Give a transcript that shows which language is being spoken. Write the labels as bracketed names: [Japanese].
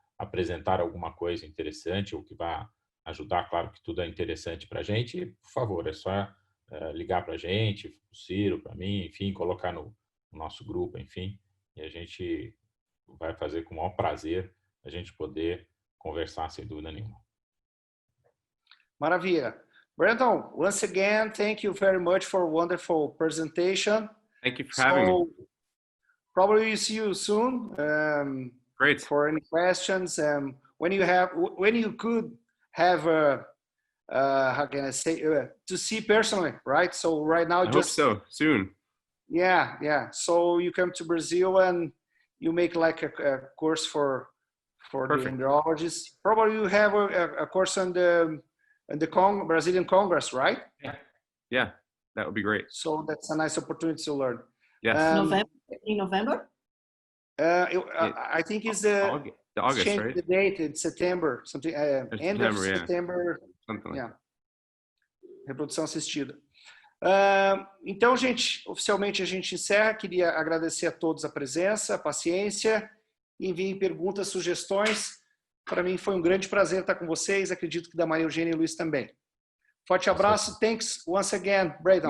[Portuguese] apresentar alguma coisa interessante ou que vai ajudar, claro que tudo é interessante para a gente, por favor, é só ligar para a gente, para o Ciro, para mim, enfim, colocar no nosso grupo, enfim, e a gente vai fazer com o maior prazer a gente poder conversar sem dúvida nenhuma. Maravilha. [English] Brandon, once again, thank you very much for a wonderful presentation. Thank you for having me. Probably we'll see you soon. Great. For any questions, when you could have how can I say to see personally, right? So right now, I hope so soon. Yeah. So you come to Brazil and you make like a course for the embryologists. Probably you have a course on the Brazilian Congress, right? Yeah, that would be great. So that's a nice opportunity to learn. Yes. In November? I think it's the August, right? The date in September, something end of September. Something like that. [Portuguese] Reprodução assistida. Então, gente, oficialmente a gente encerra. Queria agradecer a todos a presença, a paciência. Enviem perguntas, sugestões. Para mim foi um grande prazer estar com vocês. Acredito que da Maria Eugênia e Luiz também. Forte abraço. [English] Thanks once again, Brandon.